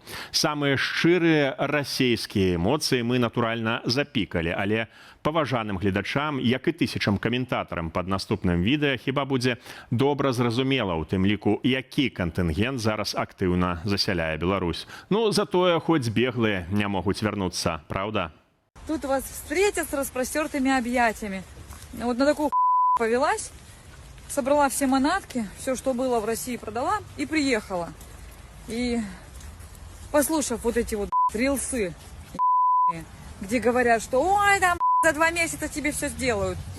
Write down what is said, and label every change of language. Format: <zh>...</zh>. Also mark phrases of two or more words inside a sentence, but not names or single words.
<be>Самыя шчырыя расейскія эмоцыі мы, натуральна, запікалі, але паважаным гледачам, як і тысячам каментатарам пад наступным відэа, хіба будзе добра зразумела, у тым ліку, які кантынгент зараз актыўна засяляе Беларусь. Ну, затое хоць беглыя не могуць вярнуцца, праўда?</be> <ru>Тут вас встретят с распростертыми объятиями. Вот на такую повелась, собрала все манатки, все, что было в России, продала и приехала. И послушав вот эти вот рилсы, где говорят, что ой, там за 2 месяца тебе все сделают.</ru>